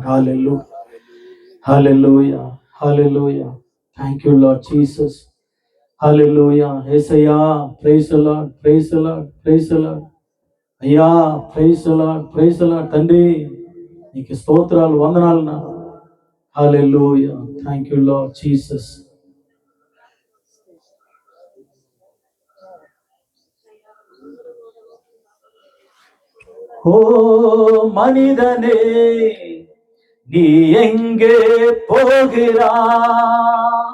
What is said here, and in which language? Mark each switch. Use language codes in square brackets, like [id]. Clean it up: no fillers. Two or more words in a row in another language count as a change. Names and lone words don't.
[te] హల్లెలూయా, హల్లెలూయా, హల్లెలూయా. [en] thank you Lord Jesus. హల్లెలూయా. యేసయ్యా, praise Lord, praise Lord, praise Lord. [te] అయ్యా, [en] praise Lord, praise Lord. [te] తండ్రి, నీకు స్తోత్రాలు, వందనాలు నా. హల్లెలూయా. [en] thank you Lord Jesus. [ta] ஓ மனிதனே, நீ எங்கே போகிறாய்?